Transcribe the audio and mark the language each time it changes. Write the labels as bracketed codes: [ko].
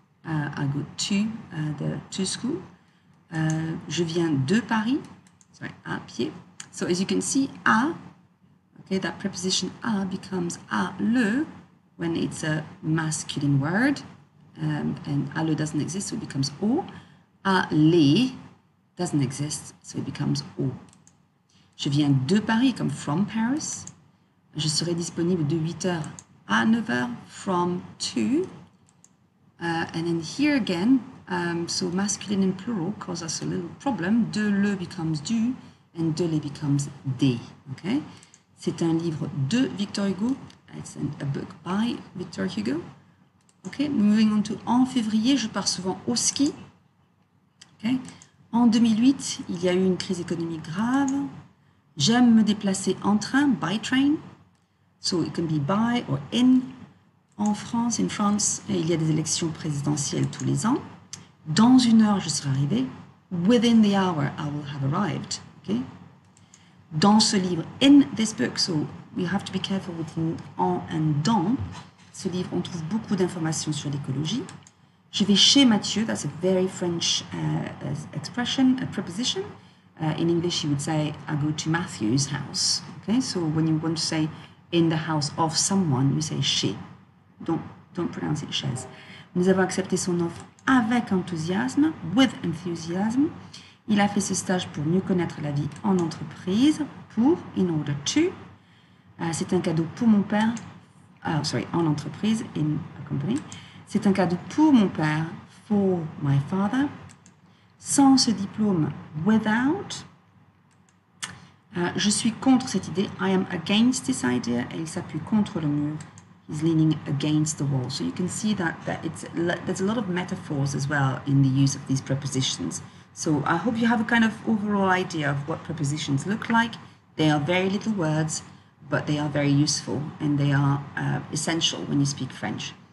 [en] I go to school. [fr] Je viens de Paris. [en] Sorry, [fr] à pied. [en] So as you can see, à, okay, that preposition à becomes à le when it's a masculine word, and à le doesn't exist, so it becomes au. À les doesn't exist, so it becomes au. [fr] Je viens de Paris, comme [en] from Paris. [fr] Je serai disponible de 8h à 9h, [en] from to. And then here again, so masculine and plural cause us a little problem. De le becomes du, and de les becomes des. Okay? [fr] C'est un livre de Victor Hugo. [en] It's a book by Victor Hugo. Okay? Moving on to [fr] en février, je pars souvent au ski. [en] Okay? [fr] En 2008, il y a eu une crise économique grave. J'aime me déplacer en train, [en] by train. So it can be by or in. [fr] En France, [en] in France, [fr] il y a des élections présidentielles tous les ans. Dans une heure, je serai arrivé. [en] Within the hour, I will have arrived. Okay? [fr] Dans ce livre, [en] in this book, so we have to be careful with en and dans. [fr] Ce livre, on trouve beaucoup d'informations sur l'écologie. Je vais chez Mathieu. [en] That's a very French expression, a preposition. In English, you would say, I go to Matthew's house. Okay? So when you want to say in the house of someone, you say chez. Don't pronounce it chaise. [fr] Nous avons accepté son offre avec enthousiasme, [en] with enthusiasm. [fr] Il a fait ce stage pour mieux connaître la vie en entreprise, pour, [en] in order to. [fr] C'est un cadeau pour mon père, en entreprise, [en] in a company. [fr] C'est un cadeau pour mon père, [en] for my father. [fr] Sans ce diplôme, [en] without. [fr] Je suis contre cette idée, [en] I am against this idea, [fr] et il s'appuie contre le mur. [en] He's leaning against the wall. So you can see that there's a lot of metaphors as well in the use of these prepositions. So I hope you have a kind of overall idea of what prepositions look like. They are very little words, but they are very useful and they are essential when you speak French.